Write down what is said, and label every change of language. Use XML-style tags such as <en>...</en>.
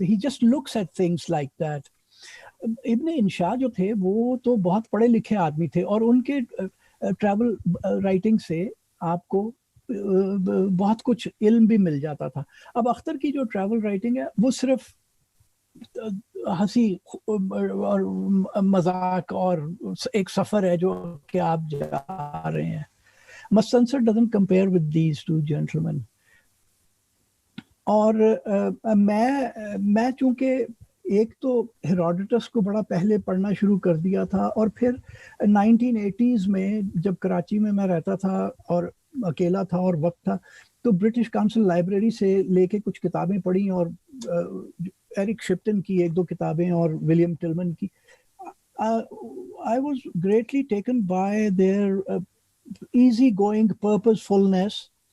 <en>He just looks at things like that.</en> <ur>ابن انشاء جو تھے وہ تو بہت پڑھے لکھے آدمی تھے اور ان کے ٹریول رائٹنگ سے آپ کو بہت کچھ علم بھی مل جاتا تھا. اب اختر کی جو ٹریول رائٹنگ ہے وہ صرف ہنسی اور مذاق اور ایک سفر ہے جو کہ آپ جا رہے ہیں.</ur> <en>Mustensor doesn't compare with these two gentlemen.</en> <ur>اور میں چونکہ ایک تو ہیروڈوٹس کو بڑا پہلے پڑھنا شروع کر دیا تھا اور پھر 1980s میں جب کراچی میں رہتا تھا اور اکیلا تھا اور وقت تھا تو برٹش کاؤنسل لائبریری سے لے کے کچھ کتابیں پڑھی اور ایرک شپٹن کی 1-2 کتابیں اور ولیم ٹلمن کی.</ur> <en>I was greatly taken by their easy going purposefulness.</en>